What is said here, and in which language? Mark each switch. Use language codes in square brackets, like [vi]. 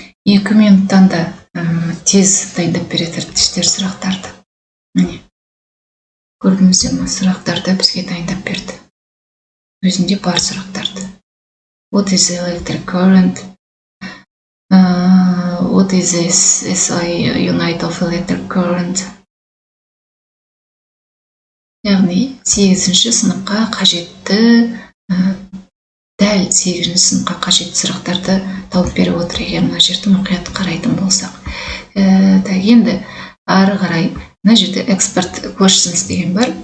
[kk] Екі минуттан да тез дайындап береді әріптестер сұрақтарды. Міне, көрдіңіздер ме, сұрақтарды бізге дайындап берді. Өзінде бар сұрақтарды. [en] What is electric current? What is SI unit of electric current? [kk] Яғни 8-ші сыныпқа қажетті, дәл 8-ші сыныпқа қажетті сұрақтарды тауып беріп отыр, егер мына жерді мұқият қарайтын болсақ. Енді ары қарай мына жерде [en] expert questions [kk] деген бар.